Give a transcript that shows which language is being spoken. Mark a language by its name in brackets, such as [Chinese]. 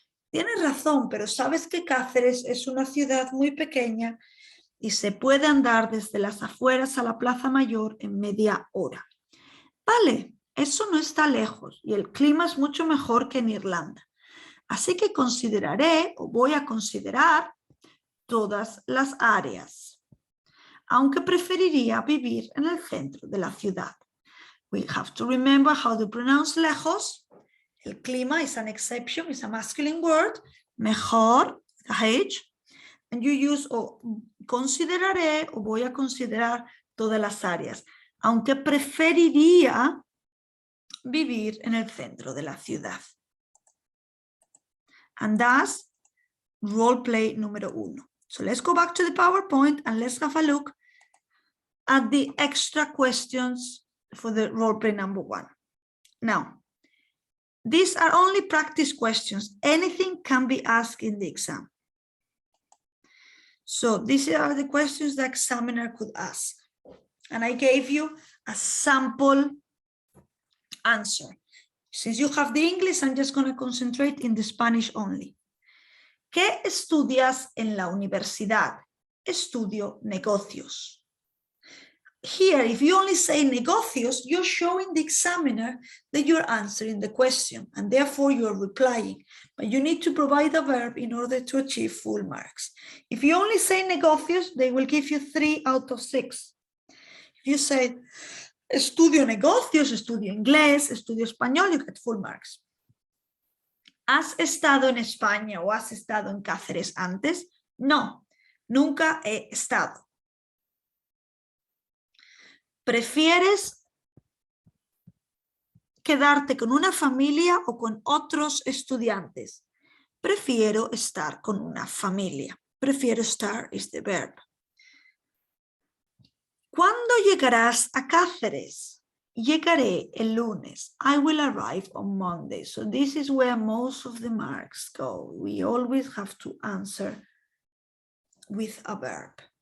[Spanish] Tienes razón, pero sabes que Cáceres es una ciudad muy pequeña y se puede andar desde las afueras a la Plaza Mayor en media hora. Vale, eso no está lejos y el clima es mucho mejor que en Irlanda. Así que consideraré o voy a considerar todas las áreas, aunque preferiría vivir en el centro de la ciudad. [English] We have to remember how to pronounce lejos. El clima is an exception, it's a masculine word. [Spanish] Mejor, H. [English] And you use [Spanish] o consideraré o voy a considerar todas las áreas, aunque preferiría vivir en el centro de la ciudad. [English] And that's role play número 1. So let's go back to the PowerPoint and let's have a look at the extra questions for the role play number 1. Now, these are only practice questions. Anything can be asked in the exam. So these are the questions the examiner could ask. And I gave you a sample answer. Since you have the English, I'm just going to concentrate in the Spanish only. [Spanish] ¿Qué estudias en la universidad? Estudio negocios. [English] Here, if you only say negocios, you're showing the examiner that you're answering the question, and therefore you're replying. But you need to provide a verb in order to achieve full marks. If you only say negocios, they will give you 3 out of 6. If you say [Spanish] estudio negocios, estudio inglés, estudio español, [English] you get full marks. [Spanish] ¿Has estado en España o has estado en Cáceres antes? No, nunca he estado. ¿Prefieres quedarte con una familia o con otros estudiantes? Prefiero estar con una familia. Prefiero estar [English] is the verb. [Spanish] ¿Cuándo llegarás a Cáceres? Llegaré el lunes. [English] I will arrive on Monday. So this is where most of the marks go. We always have to answer with a verb.